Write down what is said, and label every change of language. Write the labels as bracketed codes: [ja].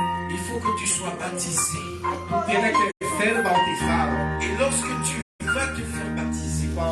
[fr] Il faut que tu sois baptisé. [es] Tienes que ser bautizado. [fr] Et lorsque tu vas te faire baptiser,